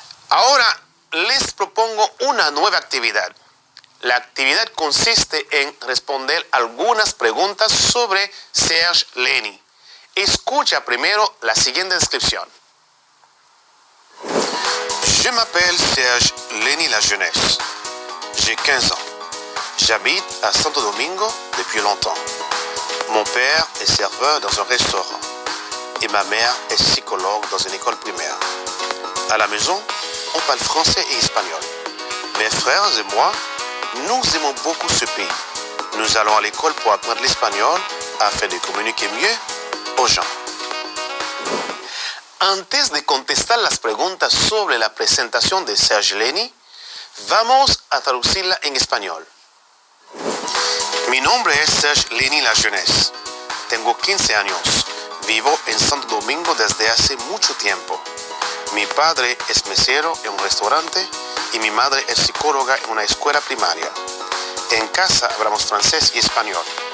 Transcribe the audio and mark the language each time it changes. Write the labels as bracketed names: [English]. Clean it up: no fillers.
[Spanish] Ahora les propongo una nueva actividad. La actividad consiste en responder algunas preguntas sobre Serge Leny. Escucha primero la siguiente descripción. [French] Je m'appelle Serge Leny La Jeunesse. J'ai 15 ans. J'habite à Santo Domingo depuis longtemps. Mon père est serveur dans un restaurant et ma mère est psychologue dans une école primaire. À la maison, on parle français et espagnol. Mes frères et moi, nous aimons beaucoup ce pays. Nous allons à l'école pour apprendre l'espagnol afin de communiquer mieux aux gens. [Spanish] Antes de contestar las preguntas sobre la presentación de Serge Leny, vamos a traducirla en español. Mi nombre es Serge Leny La Jeunesse. Tengo 15 años. Vivo en Santo Domingo desde hace mucho tiempo. Mi padre es mesero en un restaurante y mi madre es psicóloga en una escuela primaria. En casa hablamos francés y español.